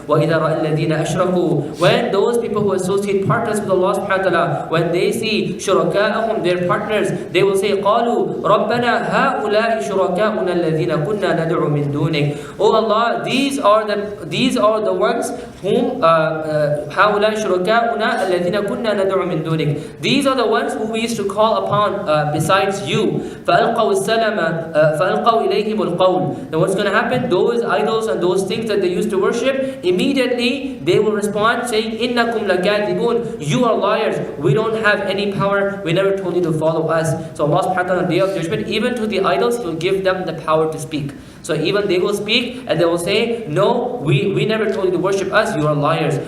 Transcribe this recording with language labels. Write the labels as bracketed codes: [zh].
[ar] وَإِذَا رَأَى الَّذِينَ أَشْرَكُوا, [en] when those people who associate partners with Allah subhanahu wa ta'ala, when they see شُرَكَاءَهُمْ, their partners, they will say, [ar] قَالُوا رَبَّنَا هَؤُلَاءِ شُرَكَاؤُنَا الَّذِينَ كُنَّا نَدْعُو مِن دُونِكَ. [en] Oh Allah, these are the ones whom [ar] هؤلاء شركاؤنا الذين كنا ندعو من دونك. [en] These are the ones who we used to call upon besides you. [ar] فألقوا السلام فألقوا إليهم القول. [en] Then what's going to happen? Those idols and those things that they used to worship, immediately they will respond saying, [ar] إنكم لكاذبون, [en] you are liars. We don't have any power. We never told you to follow us. So Allah subhanahu wa ta'ala on the day of judgment, even to the idols, He will give them the power to speak. So even they will speak and they will say, no, we never told you to worship us, you are liars.